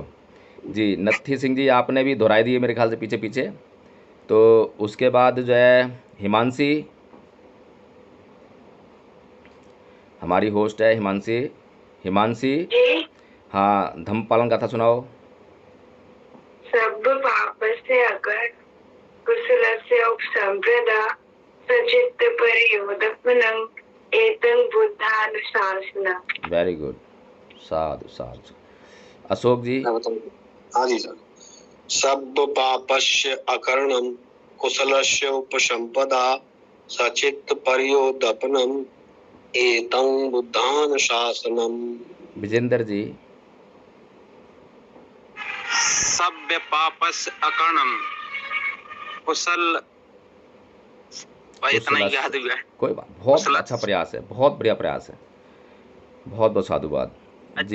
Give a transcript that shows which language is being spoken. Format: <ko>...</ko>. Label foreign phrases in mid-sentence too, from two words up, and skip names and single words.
<hi>जी नत्थी सिंह जी, आपने भी दोहराई दी है मेरे ख्याल से पीछे पीछे। तो उसके बाद जो है हिमांशी, हमारी होस्ट है हिमांशी। हिमांशी, जी। हाँ धम्मपालन गाथा सुनाओ।</hi> <pi>सब पापस्य अगर कुशलस्य उपसम्पदा सचित्त परियोदपनं एतं बुद्धानुशासनम्।</pi> <en>very good,</en> <hi>साधु साधु। अशोक जी। हाँ जी सर।</hi> <pi>सब पापस्य अकर्णम कुशलस्य उपसंपदा सचित्त पर्योदपनम एतं बुद्धानुशासनम।</pi> <hi>विजेंद्र जी।</hi> <pi>सभ्य पापस अकर्णम कुशल,</pi> <hi>इतना ही याद हुआ है। कोई बात, बहुत कुशल। अच्छा प्रयास है, बहुत बढ़िया प्रयास है, बहुत बहुत साधुवाद जी।</hi>